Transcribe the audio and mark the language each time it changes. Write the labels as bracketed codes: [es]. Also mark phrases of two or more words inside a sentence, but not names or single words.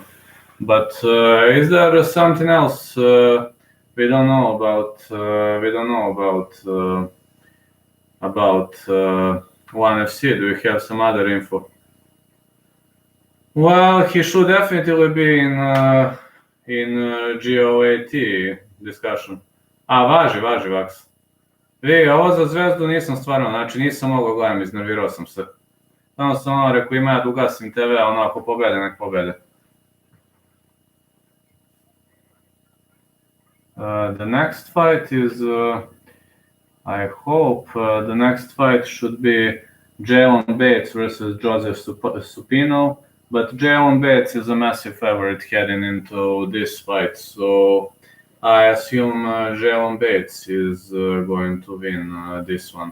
[en] But is there something else we don't know about? About 1FC? Do we have some other info? Well, he should definitely be in GOAT discussion. [sr] Važi, Vaks. Vi, ovo za zvezdu nisam stvarno, znači nisam mogao gledam, iznervirao sam se. Samo sam rekao ima ja da ugasim TV, a ako pobede, nek pobede. [en] The next fight is, I hope, the next fight should be Jaylon Bates versus Joseph Supino, but Jaylon Bates is a massive favorite heading into this fight, so I assume Jaylon Bates is going to win this one.